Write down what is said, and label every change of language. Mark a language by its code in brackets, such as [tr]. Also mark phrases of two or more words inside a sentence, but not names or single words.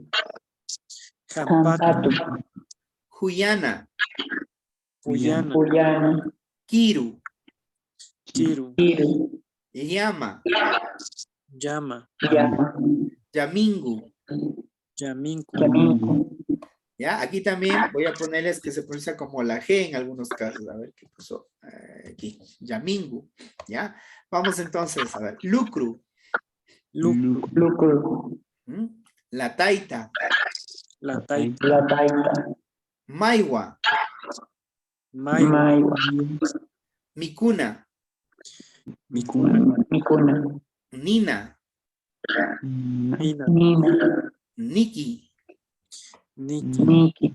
[qu] Jampatu. Huyana. Huyana. Kiru. Kiru. Llama. Llama. Yamingu. Yaminku. [es] Ya, aquí también voy a ponerles que se pronuncia como la G en algunos casos. A ver qué puso aquí. Yamingu. Ya. Vamos entonces a ver. Lucru. [qu] Lucru. La Taita. La Taita. La Taita. Maiwa. Maiwa. Mikuna. Mikuna. Nina. Nina. Niki. Niki.